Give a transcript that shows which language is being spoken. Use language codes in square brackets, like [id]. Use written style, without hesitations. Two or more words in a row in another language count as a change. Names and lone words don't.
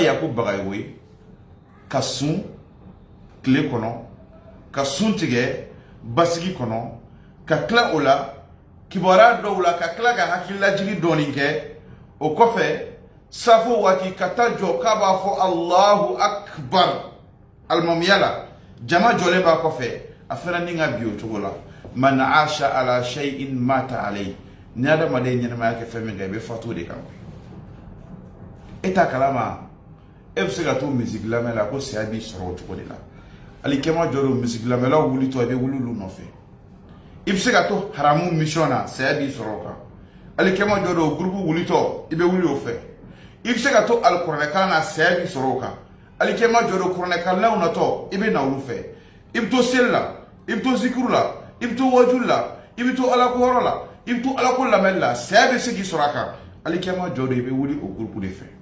[bm] ye a ko bagayogo ye ka sun tile kɔnɔ ka sun tigɛ basigi kɔnɔ ka tila o la kibaruya dɔw la ka tila ka hakililajigi dɔɔni kɛ o kɔfɛ safo waati ka taa jɔ k'a b'a fɔ [ar] الله أكبر [bm] alimamiya la jama jɔlen b'a kɔfɛ a fɛnɛ ni ka bi o cogo la [ar] من عاش على شيء مات عليه [bm] ni adamaden ɲɛnamaya kɛ fɛn min kan i bɛ fatu de kan e t'a kalama e bɛ se ka to misiki lamɛn la ko saya b'i sɔrɔ o cogo de la ali kɛma jɔ don misiki lamɛnlaw wulitɔ i bɛ wuli olu nɔfɛ i bɛ se ka to haramu mission na saya b'i sɔrɔ o kan ali kɛma jɔ don groupe wulitɔ i bɛ wuli o fɛ i bɛ se ka to alikuranɛkalan na saya b'i sɔrɔ o kan ali kɛma jɔ don kuranɛkalannaw natɔ i bɛ na olu fɛ i bɛ to seli la i bɛ to zikiru la i bɛ to wajuli la i bɛ to alakoyɔrɔ la i bɛ to alako lamɛnni la saya bɛ se k'i sɔrɔ a kan ali kɛma jɔ don i bɛ wuli o groupe de fɛ